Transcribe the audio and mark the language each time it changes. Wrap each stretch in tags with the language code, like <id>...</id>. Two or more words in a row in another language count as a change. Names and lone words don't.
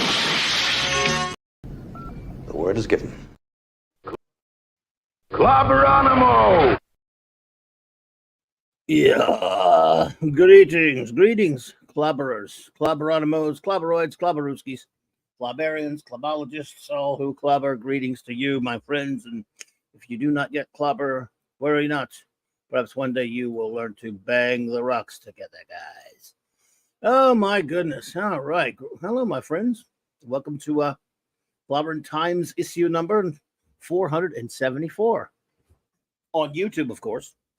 <en>The word is given. Clobberanimo! Yeah. Greetings, clobberers, clobberanimos, clobberoids, clobberooskies, clobberians, clobologists, all who clobber. Greetings to you, my friends. And if you do not yet clobber, worry not. Perhaps one day you will learn to bang the rocks together, guys. Oh, my goodness. All right. Hello, my friends. Welcome to Clobberin Times issue number 474 on YouTube, of course.</en>